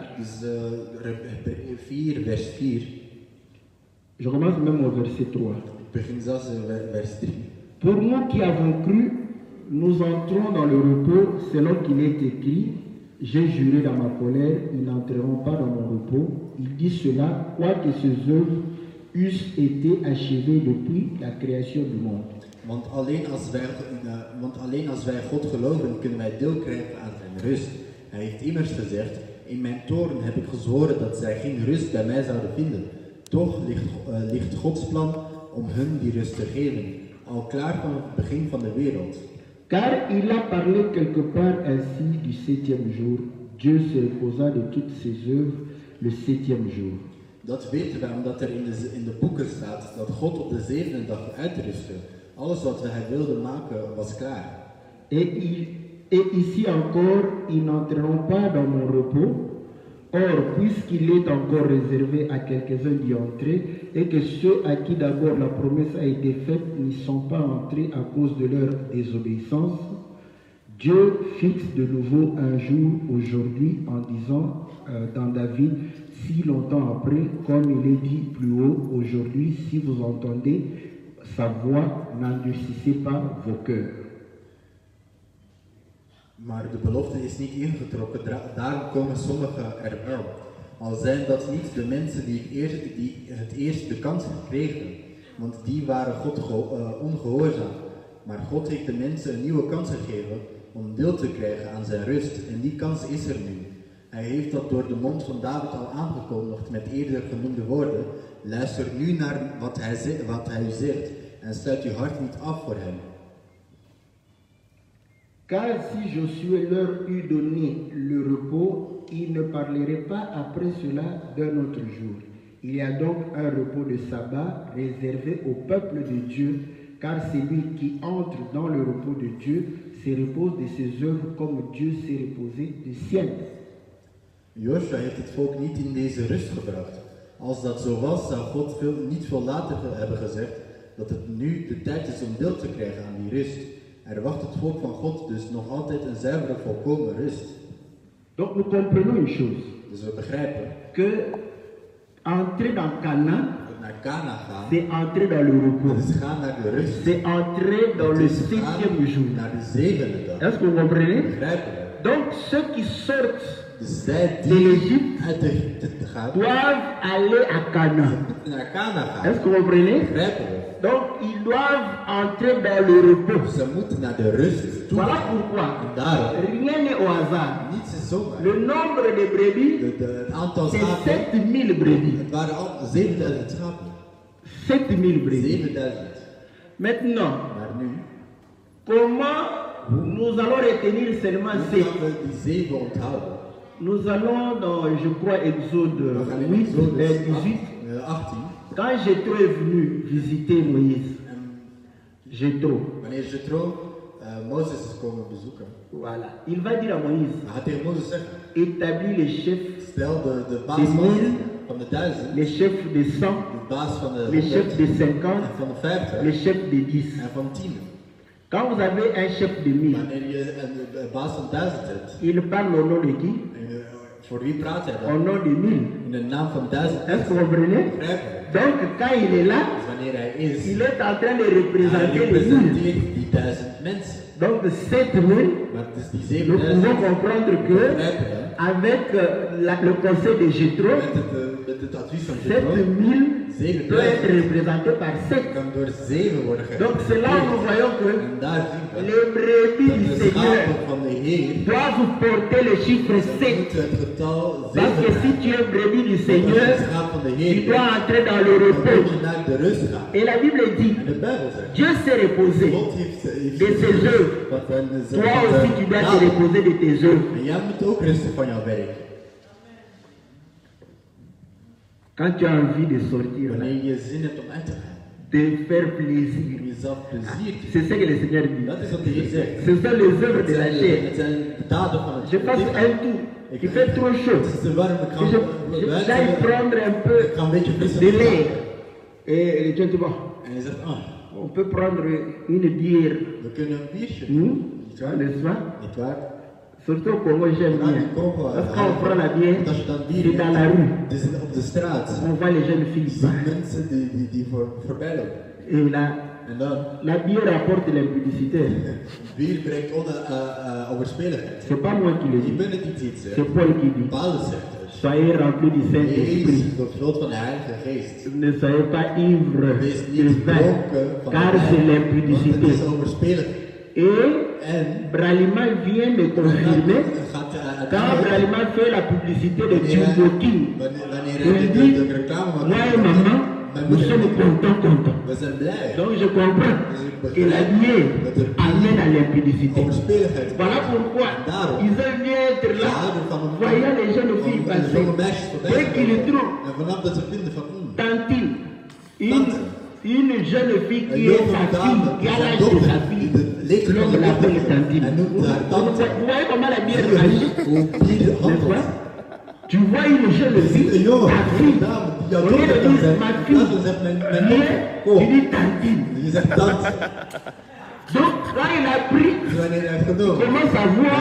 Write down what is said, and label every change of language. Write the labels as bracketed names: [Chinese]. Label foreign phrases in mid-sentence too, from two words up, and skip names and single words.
[Dutch] dus Hebreeën 4 vers 4, [French] Je commence même au verset 3. [Dutch] ik begin zelfs in vers 3. [French] Pour nous qui avons cru, nous entrons dans le repos selon qu'il est écrit, j'ai juré dans ma colère, ils n'entreront pas dans mon repos. Il dit cela, quoique ces œuvres eussent été achevées depuis la création du monde. [Dutch] Want alleen als wij God geloven, kunnen wij deel krijgen aan zijn rust. Hij heeft immers gezegd, in mijn toorn heb ik gezworen dat zij geen rust bij mij zouden vinden. Toch ligt Gods plan om hun die rust te geven, al klaar van het begin van de wereld. [French] Car il a parlé quelque part ainsi du septième jour. Dieu se reposa de toutes ses œuvres le septième jour. [Dutch] Dat weten wij omdat er in de boeken staat dat God op de zevende dag uitrustte. Alles wat hij wilde maken was klaar. [French] Et ici encore, ils n'entreront pas dans mon repos. Or, puisqu'il est encore réservé à quelques-uns d'y entrer, et que ceux à qui d'abord la promesse a été faite n'y sont pas entrés à cause de leur désobéissance, Dieu fixe de nouveau un jour aujourd'hui en disant dans David, si longtemps après, comme il est dit plus haut, aujourd'hui, si vous entendez sa voix, n'endurcissez pas vos cœurs. [Dutch] Maar de belofte is niet ingetrokken, daarom komen sommigen er wel. Al zijn dat niet de mensen die het eerst de kans kregen, want die waren God ongehoorzaam. Maar God heeft de mensen een nieuwe kans gegeven om deel te krijgen aan zijn rust en die kans is er nu. Hij heeft dat door de mond van David al aangekondigd met eerder genoemde woorden. Luister nu naar wat hij u zegt en sluit uw hart niet af voor hem. [French] Car si Josué leur eût donné le repos, il ne parlerait pas après cela d'un autre jour. Il y a donc un repos de sabbat réservé au peuple de Dieu, car celui qui entre dans le repos de Dieu se repose de ses œuvres comme Dieu s'est reposé des siennes. [Dutch] Joshua heeft het volk niet in deze rust gebracht. Als dat zo was, zou God niet veel later hebben gezegd dat het nu de tijd is om deel te krijgen aan die rust. Er wacht het volk van God dus nog altijd een zuivere, volkomen rust. [French] Donc nous comprenons une chose, [Dutch] Dus we begrijpen [French] que entrer dans Canaan, [Dutch] dat naar Canaan gaan, [French] c'est entrer dans le repos. [Dutch] dat is gaan naar de rust. [French] C'est entrer dans le [Dutch] Het is gaan [French] septième jour. [Dutch] naar de zevende dag. [French] Est-ce que vous comprenez? [Dutch] Begrijpen we? [French] Donc ceux qui sortent [Dutch] Dus zij [French] de [Dutch] die [French] l'Égypte [Dutch] uit Egypte gaan, [French] doivent aller à Canaan. [Dutch] moeten naar Canaan gaan. [French] Est-ce que vous comprenez? [Dutch] Begrijpen we? [French] Donc ils doivent entrer dans le repos. [Dutch] Ze moeten naar de rust toe. [French] Voilà [Dutch] gaan. [French] pourquoi [Dutch] En daarom, [French] rien n'est au hasard. [Dutch] niets is zomaar. [French] Le nombre de brebis, [Dutch] Het aantal [French] c'est [Dutch] schapen, [French] 7000 brebis. [Dutch] het waren al 7000 schapen. [French] 7000 brebis. [Dutch] 7000. [French] Maintenant, [Dutch] Maar nu, [French] Comment nous allons retenir seulement [Dutch] Hoe [French] 7? [Dutch] gaan we die 7 onthouden? [French] Nous allons dans, je crois, Exode [Dutch] We gaan in [French] 8, [Dutch] Exodus [French] 18. [Dutch] 18. [French] Quand Jétro est venu visiter Moïse, [Dutch] En [French] Jétro, [Dutch] wanneer Jethro Mozes is komen bezoeken, [French] voilà, il va dire à Moïse, [Dutch] dan gaat tegen Mozes zeggen, [French] établis les chefs, [Dutch] stel de baas [French] des 1000, [Dutch] van de 1000, [French] les chefs de 100, [Dutch] de baas van de [French] les [Dutch] 100 [French] chefs de 50, [Dutch] en van de 50 [French] les chefs de 10. [Dutch] en van 10. [French] Quand vous avez un chef de 1000, [Dutch] Wanneer je een baas van 1000 hebt, [French] il parle au nom de qui? [Dutch] voor wie praat hij [French] Au [Dutch] dan? [French] nom de 1000. [Dutch] In de naam van 1000 [French] Est-ce que vous comprenez? [Dutch] begrijpen. [French] Donc, quand il est là, [Dutch] Dus wanneer hij is, [French] il est en train de [Dutch] hij [French] représenter les 1000. [Dutch] representeert die 1000 mensen. [French] Donc, 7000, [Dutch] Maar het is die [French] nous [Dutch] 7000 [French] pouvons comprendre que, [Dutch] begrijpen we. [French] avec le conseil de Jétro, [Dutch] Met het advies van Jethro [French] 7000 peut être [Dutch] 7000 [French] représenté par 7. [Dutch] kan door 7 worden [French] Donc, c'est là où nous voyons que [Dutch] En daar zien we [French] les brebis [Dutch] dat [French] du [Dutch] de [French] Seigneur [Dutch] schapen van de Heer [French] doivent porter le chiffre 7. [Dutch] moeten het getal 7 [French] Parce que si tu es brebis du Seigneur, [Dutch] het schaap van de [French] tu [Dutch] Heer [French] dois entrer dans le [Dutch] dan [French] repos. [Dutch] moet je naar de rust gaan. [French] Et la Bible dit, [Dutch] En de Bijbel zegt, [French] Dieu s'est reposé [Dutch] God heeft [French] de ses œuvres. [Dutch] wat zijn [French] Toi aussi, tu dois te reposer de tes œuvres. [Dutch] En jij moet ook rusten van jouw werk. [French] Quand tu as envie de sortir, là, [Dutch] Wanneer je zin hebt om uit te gaan, [French] de faire plaisir, [Dutch] om jezelf plezier te [French] c'est ce que le Seigneur dit. [Dutch] Dat is wat de Heer zegt. [French] Ce sont les œuvres de la chair. [Dutch] Het zijn de daden van het [French] Je passe un tour, il fait trop chaud. [Dutch] Het is te warm, ik [French] Et j'aille prendre un peu [Dutch] ga een beetje frisse [French] de l'air. Et Dieu dit, bon, [Dutch] En je zegt, [French] on peut prendre une bière, [Dutch] we kunnen een biertje. [French] n'est-ce pas? [Dutch] Niet waar? [French] Surtout au Congo, j'aime [Dutch] Ja, [French] bien. [Dutch] die Congo, [French] Parce que quand on prend la bière, [Dutch] Want als je dan bier [French] c'est dans la rue. [Dutch] het is op de straat. [French] On voit les jeunes filles. [Dutch] Je ziet mensen die voorbij lopen. [French] Et [Dutch] En dan, [French] la bière apporte l'impudicité. [Dutch] bier brengt overspeligheid. [French] C'est pas moi qui le [Dutch] Ik [French] dis, [Dutch] ben het niet iets, hè. [French] c'est Paul qui dit. [Dutch] Paulus zegt het. [French] Soyez remplis du Saint-Esprit. [Dutch] Wees vervuld van de Heilige Geest. [French] Ne soyez pas ivres [Dutch] Wees [French] de [Dutch] niet [French] vin, [Dutch] dronken van [French] car [Dutch] de [French] c'est [Dutch] wijn, want het [French] l'impudicité. [Dutch] is overspelig. [French] Et [Dutch] En [French] Bralima vient me confirmer [Dutch] gaat [French] quand Bralima fait la publicité de Djibouti. [Dutch] wanneer [French] Il [Dutch] hij [French] dit, [Dutch] de reclame maakt, [French] moi et maman, nous sommes contents. [Dutch] we zijn blij. [French] Donc je comprends que la bière amène à l'impudicité. [Dutch] Overspeligheid. [French] Voilà pourquoi ils aiment bien être là, voyant les jeunes filles [Dutch] Om [French] passer. [Dutch] jonge meisjes voorbij [French] Dès [Dutch] te [French] qu'ils [Dutch] komen. [French] trouvent [Dutch] En vanaf dat ze vinden van, [French] Tantine, [Dutch] Tante. [French] une jeune fille [Dutch] een [French] qui est [Dutch] jonge [French] sa fille, [Dutch] dame, [French] qui a [Dutch] zijn [French] l'âge de [Dutch] dochter, [French] sa [Dutch] die [French] fille, [Dutch] de leeftijd van [French] l'homme [Dutch] de [French] l'appelle [Dutch] dochter, [French] Tantine. [Dutch] hij noemt haar tante. [French] Vous voyez comment la bière agit, [Dutch] Hoe bier [French] n'est-ce [Dutch] handelt. [French] pas? Tu vois une jeune [Dutch] Je ziet een [French] fille, [Dutch] jongen, [French] ta [Dutch] een [French] fille, [Dutch] dame, die jouw [French] au lieu de [Dutch] dochter kan [French] dire [Dutch] zijn. [French] ma [Dutch] In [French] fille, [Dutch] plaats van zegt mijn dochter, [French] viens, [Dutch] kom. [French] tu dis Tantine. [Dutch] Je zegt tante. [French] Donc, quand il a pris, [Dutch] Dus wanneer hij heeft [French] il [Dutch] genomen, [French] commence à voir,